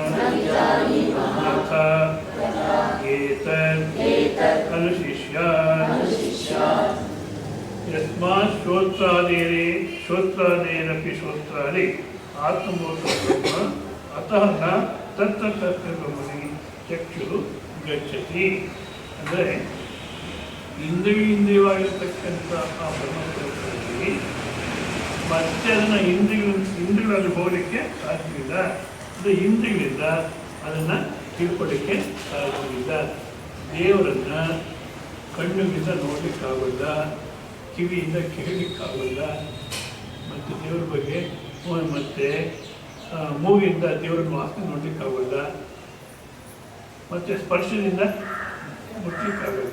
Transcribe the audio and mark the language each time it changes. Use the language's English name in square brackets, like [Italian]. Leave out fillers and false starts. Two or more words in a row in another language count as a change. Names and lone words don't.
[Sanskrit] ಯಥಾ ಏತತ್ ಅನುಶಿಷ್ಯಾತ್ ಯಸ್ಮಾತ್ ಶ್ರೋತ್ರಾದೇರಪಿ ಶ್ರೋತ್ರಾದಿ ಆತ್ಮಭೂತ ಬ್ರಹ್ಮ ಅತಃ ನ ತತ್ರ ಬ್ರಹ್ಮಣಿ ಚಕ್ಷು ಗಚ್ಚತಿ. [Kannada] ಅಂದರೆ ಇಂದ್ರಿಯವಾಗಿರ್ತಕ್ಕಂಥ ಆ ಬ್ರಹ್ಮಸ್ವರೂಪದಲ್ಲಿ ಮತ್ತೆ ಅದನ್ನು ಇಂದ್ರಿಯಗಳಲ್ಲಿ ಹೋಗಲಿಕ್ಕೆ ಸಾಧ್ಯವಿಲ್ಲ. ಅಂದರೆ ಇಂದ್ರಿಯಗಳಿಂದ ಅದನ್ನು ತಿಳ್ಕೊಳ್ಳಿಕ್ಕೆ ಸಾಧ್ಯವಿಲ್ಲ. ದೇವರನ್ನು ಕಣ್ಣುಗಳಿಂದ ನೋಡಲಿಕ್ಕಾಗಲ್ಲ, ಕಿವಿಯಿಂದ ಕೇಳಲಿಕ್ಕಾಗಲ್ಲ, ಮತ್ತು ದೇವರ ಬಗ್ಗೆ ಮತ್ತೆ ಮೂಗಿಂದ ದೇವರನ್ನು ವಾಸನೆ ನೋಡಲಿಕ್ಕಾಗಲ್ಲ, ಮತ್ತು ಸ್ಪರ್ಶದಿಂದ ಮುಟ್ಲಿಕ್ಕಾಗಲ್ಲ.